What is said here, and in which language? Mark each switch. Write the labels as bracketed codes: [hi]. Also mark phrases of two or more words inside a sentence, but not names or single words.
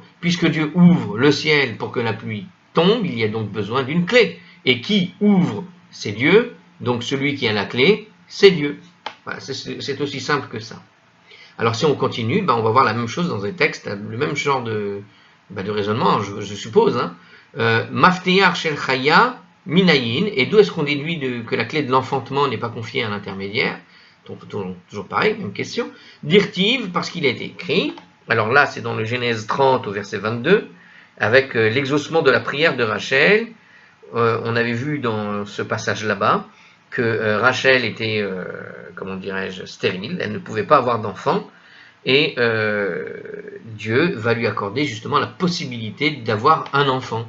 [fr] Puisque Dieu ouvre le ciel pour que la pluie tombe, il y a donc besoin d'une clé. Et qui ouvre? C'est Dieu. Donc celui qui a la clé, c'est Dieu. Voilà, c'est aussi simple que ça. Alors si on continue, on va voir la même chose dans un texte, le même genre de raisonnement, je suppose. Hein. [he] מפתח של חיה מניין, [fr] et d'où est-ce qu'on déduit que la clé de l'enfantement n'est pas confiée à un intermédiaire? Donc toujours pareil, même question. Dirtiv, parce qu'il a été écrit, alors là c'est dans le Genèse 30 au verset 22, avec l'exaucement de la prière de Rachel. On avait vu dans ce passage là-bas que Rachel était, comment dirais-je, stérile, elle ne pouvait pas avoir d'enfant, et Dieu va lui accorder justement la possibilité d'avoir un enfant.